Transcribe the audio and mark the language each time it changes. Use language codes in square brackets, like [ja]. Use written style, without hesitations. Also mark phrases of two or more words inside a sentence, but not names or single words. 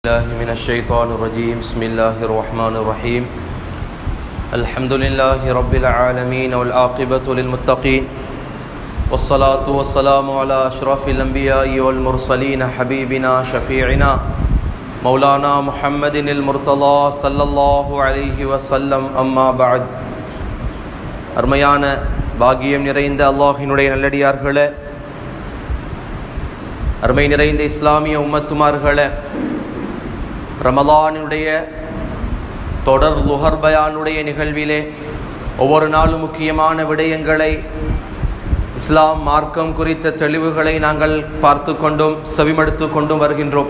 [ar] من الشيطان الرجيم بسم الله الرحمن الرحيم الحمد لله رب العالمين والعاقبة للمتقين والصلاة والسلام على أشرف الأنبياء والمرسلين حبيبنا شفيعنا مولانا محمد المرتضى صلى الله عليه وسلم أما بعد [ta] அருமையான பாக்கியம் நிறைந்த அல்லாஹ்வினுடைய நல்லடியார்களே, அருமை நிறைந்த இஸ்லாமிய உம்மத்துமார்களே, ரமலானுடைய தொடர் லுஹர் பயானுடைய நிகழ்விலே ஒவ்வொரு நாளும் முக்கியமான விடயங்களை, இஸ்லாம் மார்க்கம் குறித்த தெளிவுகளை நாங்கள் பார்த்து கொண்டும் செவிமடுத்து கொண்டும் வருகின்றோம்.